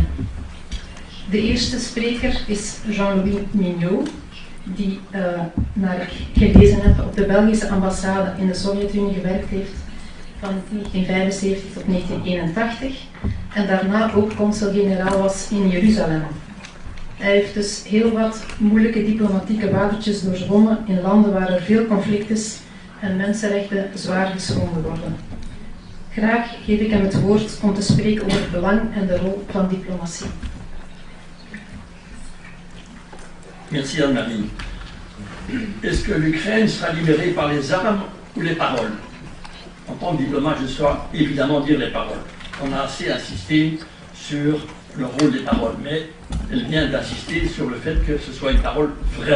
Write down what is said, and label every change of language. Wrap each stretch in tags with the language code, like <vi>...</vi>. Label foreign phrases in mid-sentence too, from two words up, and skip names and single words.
<nl>De eerste spreker is Jean-Louis Mignot, die, naar ik gelezen heb, op de Belgische ambassade in de Sovjet-Unie gewerkt heeft van 1975 tot 1981 en daarna ook consul-generaal was in Jeruzalem. Hij heeft dus heel wat moeilijke diplomatieke watertjes doorzwommen in landen waar er veel conflict is en mensenrechten zwaar geschonden worden. Graag geef ik hem het woord om te spreken over het belang en de rol van diplomatie.</nl> <fr>Merci Anne-Marie. Est-ce que l'Ukraine sera libérée par les armes ou les paroles? En tant que diplomate, je dois évidemment dire les paroles. On a assez insisté sur le rôle des paroles, mais elle vient d'insister sur le fait que ce soit une parole vraie.</fr>